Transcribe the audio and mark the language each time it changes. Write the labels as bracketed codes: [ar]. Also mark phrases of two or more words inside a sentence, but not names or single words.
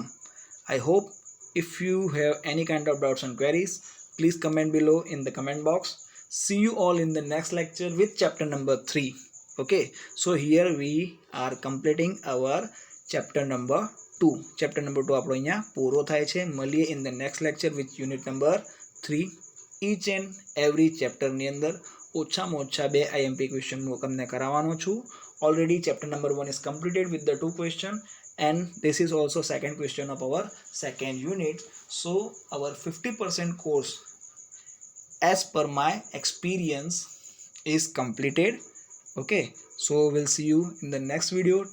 [en] I hope if you have any kind of doubts and queries, please comment below in the comment box. See you all in the next lecture with chapter number 3. Okay, so here we are completing our chapter number 2. Chapter number [gu] 2 આપણો અહીંયા પૂરો થાય છે. [en] મળીએ in the next lecture with unit number 3. Each and every chapter [gu] ની અંદર ઓછામાં ઓછા 2 [en] IMP question [gu] હું તમને કરાવવાનો છું. [en] Already chapter number 1 is completed with the 2 question, and this is also second question of our second unit. So our 50% course as per my experience is completed. Okay, so we'll see you in the next video.